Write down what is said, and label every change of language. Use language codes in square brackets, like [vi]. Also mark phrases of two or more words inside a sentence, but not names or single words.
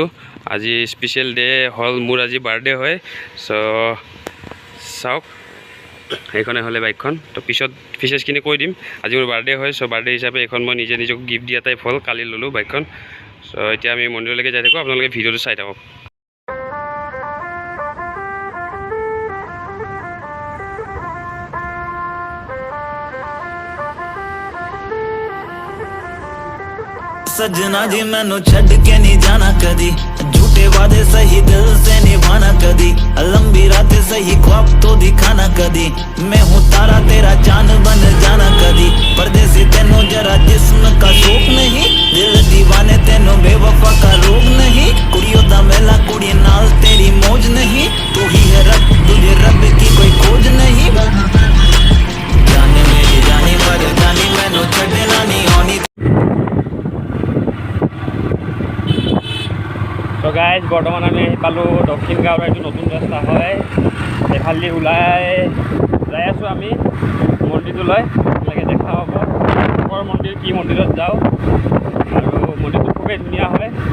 [as] আজি [en] special day [as] হ'ল, মোৰ আজি বাৰ্থডে হয়। চ' চাওক, সেইখনে হ'লে বাইকখন। তো পিছত ফিচাৰ্ছখিনি কৈ দিম। আজি মোৰ বাৰ্থডে হয়, চ' বাৰ্থডে হিচাপে এইখন মই নিজে নিজক গিফ্ট দিয়া টাইপ হ'ল, কালি ল'লোঁ বাইকখন। চ' এতিয়া আমি মন্দিৰলৈকে যাই থাকোঁ, আপোনালোকে ভিডিঅ'টো চাই থাকক। [pa] ਸਜਣਾ ਜੀ ਮੈਨੂੰ ਛੱਡ ਕੇ ਨਹੀਂ ਜਾਣਾ ਕਦੀ, [hi] झूठे वादे सही दिल से निभाना [pa] कदी, [hi] लंबी रातें सही ख्वाब तो दिखाना कदी, मैं हूँ तारा तेरा चांद बन जाना कदी, परदेसी तेनों जरा जिस्म का शौक नहीं, दिल दीवाने तेनों बेवफा का रोग नहीं, [pa] ਕੁੜੀਆਂ ਦਾ ਮੇਲਾ ਕੁੜੀ ਨਾਲ [hi] तेरी मौज नहीं, तू ही है रब, तुझे रब की कोई खोज नहीं, जाने मेरी जानी मर जानी [pa] ਮੈਨੂੰ ਛੱਡਣਾ ਨਹੀਂ ਆਣੀ। [as] তো গাইজ, বৰ্তমান আমি আহি পালোঁ দক্ষিণ গাঁৱৰ এইটো নতুন ৰাস্তা হয়, এইফালেদি ওলাই যাই আছোঁ আমি মন্দিৰটোলৈ। আপোনালোকে দেখা পাব ওপৰৰ মন্দিৰ, কি মন্দিৰত যাওঁ, আৰু মন্দিৰটো খুবেই ধুনীয়া হয়।